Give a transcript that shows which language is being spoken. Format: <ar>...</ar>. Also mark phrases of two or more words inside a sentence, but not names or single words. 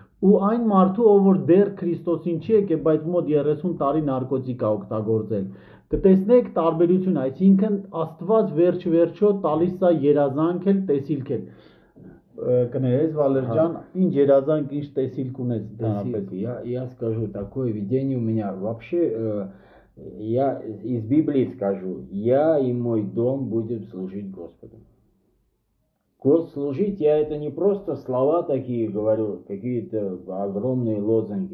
<hy>ու այն մարդու, ով որ դեռ Քրիստոսին չի եկել, բայց մոտ 30 տարի նարկոտիկ է օգտագործել, կտեսնեք տարբերություն, այսինքն Աստված վերջ-վերջո տալիս է երազանք էլ, տեսիլք էլ։ Կներես Վալեր ջան, ինչ երազանք, ինչ տեսիլք ունես դրանպես։</hy> <ru>Я скажу, такое видение у меня вообще, я из Библии скажу, я и мой дом будем служить Господу. Служить я это не просто слова такие говорю, какие-то огромные лозунги.</ru>